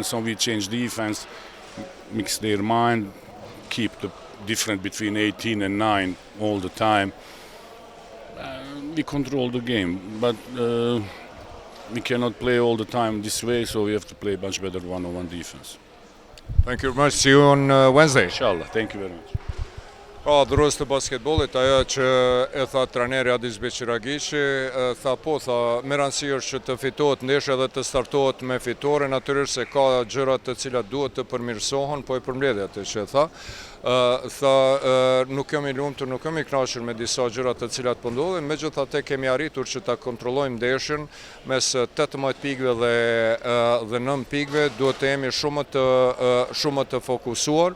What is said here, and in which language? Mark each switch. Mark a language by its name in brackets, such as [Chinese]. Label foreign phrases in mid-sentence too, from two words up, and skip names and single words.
[English] So we changed defense, mix their mind, keep the difference between 18 and 9 all the time. We control the game, but we cannot play all the time this way, so we have to play much better one-on-one defense. Thank you very much. See you on Wednesday. Inshallah. Thank you very much. [Albanian] Dhurës të basketbollit, ajo që e tha trajneri Adis Beqiragishi, me rëndësi është që të fitohet ndeshja dhe të startohet me fitore, natyrisht se ka gjërat të cilat duhet të përmirësohen, po e përmbledh atë që e tha. Nuk kemi lumtur, nuk kemi kënaqur me disa gjërat të cilat po ndodhin, megjithatë kemi arritur që ta kontrollojmë ndeshjen mes 18 pikëve dhe 9 pikëve, duhet të jemi shumë të fokusuar.